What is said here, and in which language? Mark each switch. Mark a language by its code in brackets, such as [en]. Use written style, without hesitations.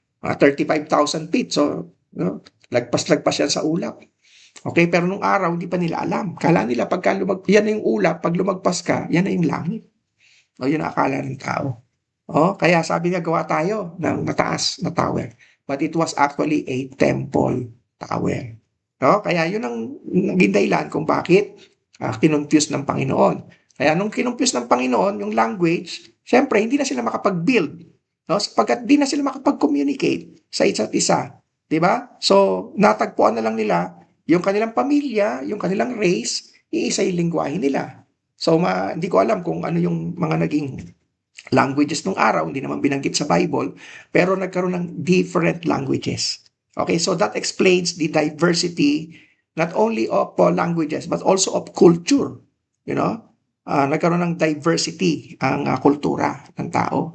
[tl] 35,000 feet. So, lagpas-lagpas yan sa ulap. Okay, pero nung araw, hindi pa nila alam. Kala nila, yan na yung ulap, pag lumagpas ka, yan na yung langit. O, yun ang akala ng tao. Kaya sabi niya, gawa tayo ng mataas na tower. [en] But it was actually a temple tower. [tl] Kaya yun ang naging dahilan kung bakit kinonfuse ng Panginoon. Kaya nung kinonfuse ng Panginoon, yung language, syempre, hindi na sila makapag-build. Sapagkat di na sila makapag-communicate sa isa't isa. Diba? So, natagpuan na lang nila yung kanilang pamilya, yung kanilang race, iisa yung lingwahe nila. So, hindi ko alam kung ano yung mga naging languages nung araw, hindi naman binanggit sa Bible, pero nagkaroon ng different languages. [en] Okay, so that explains the diversity not only of languages, but also of culture. [tl] Nagkaroon ng diversity ang kultura ng tao.